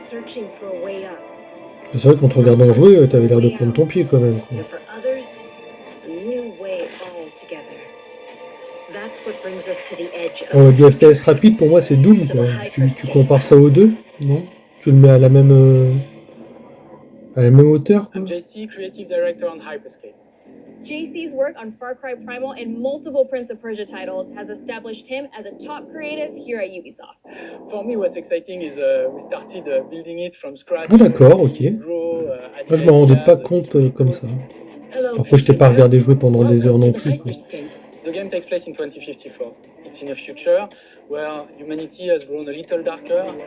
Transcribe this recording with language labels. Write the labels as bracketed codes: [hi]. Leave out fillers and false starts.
[fr] C'est vrai qu'en te regardant jouer, t'avais l'air de prendre ton pied quand même. Quoi. Du FPS rapide, pour moi, c'est Doom. Quoi. Tu compares ça aux deux, non? Tu le mets à la même hauteur. Quoi. [en] I'm JC, creative director on Hyperscape. JC's work on Far Cry Primal and multiple Prince of Persia titles has established him as a top creative here at Ubisoft. For me, what's exciting is we started building it from scratch. [fr] Ah d'accord, ok. Moi, je me rendais pas compte comme ça. Après, je t'ai pas regardé jouer pendant des heures non plus. Quoi. [en] The game takes place in 2054. It's in a future where humanity has grown a little darker.